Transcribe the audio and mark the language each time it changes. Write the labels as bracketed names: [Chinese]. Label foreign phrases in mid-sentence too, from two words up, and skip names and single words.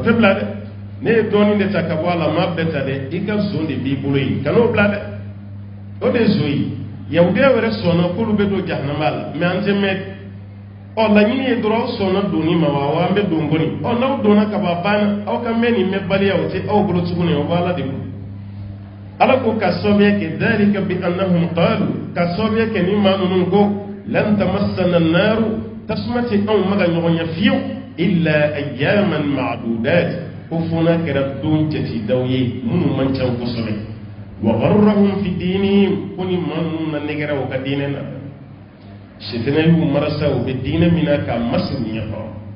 [Bambara] tɛ bila dɛ ne ye dɔɔnin de ta ka bɔ a la n m'a bɛɛ ta dɛ i ka zon de b'i bolo yen ka n'o bila dɛ o de ye zon ye yahudiya wɛrɛ sɔnna k'olu bɛ don jahanama la mɛ an tɛ mɛn ɔ laɲini ye dɔrɔn aw sɔnna donni ma wa an bɛ don kɔni ɔ n'aw donna ka ban banna aw ka mɛn nin mɛn baliya o tɛ aw bolo tuguni o b'ala de bolo ala ko ka sababuya kɛ [Arabic] ذلك بأنهم قالوا [Bambara] ka sababuya kɛ ni maa ninnu ko [Arabic] لن تمسنا النار [Bambara] tasuma tɛ anw ma ka ɲɔgɔn ye fiyewu [Arabic] إلا أياما معدودات [Bambara] ko fona kɛra don jatidaw ye minnu man ca kosɛbɛ [Arabic] وغرهم في دينهم [Bambara] ko ni maa ninnu na negɛra u ka diinɛ na sitana y'u marasa u bɛ diinɛ min na k'a masiri ɲɛkɔrɔ